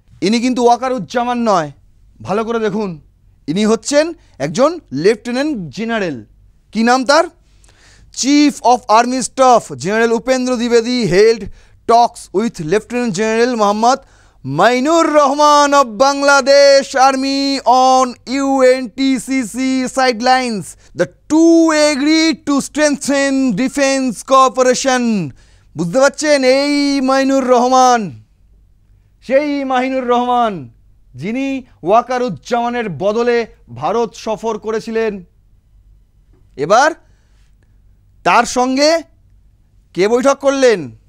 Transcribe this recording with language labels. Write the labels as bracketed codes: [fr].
[bn] ইনি কিন্তু ওয়াকারুজ্জামান নয়, ভালো করে দেখুন, ইনি হচ্ছেন একজন লেফটেন্যান্ট জেনারেল। কি নাম তার? [en] Chief of army staff general Upendra দ্বিবেদী held Tux with lieutenant general Mohammad Mainur Rahman of Bangladesh Army on UNTCC sidelines. The two agreed to strengthen defense cooperation. [bn] বুঝতে পারছেন? এই মাইনুর রহমান, সেই মাহিনুর রহমান যিনি ওয়াকারুজ্জামানের বদলে ভারত সফর করেছিলেন। এবার তার সঙ্গে কে বৈঠক করলেন?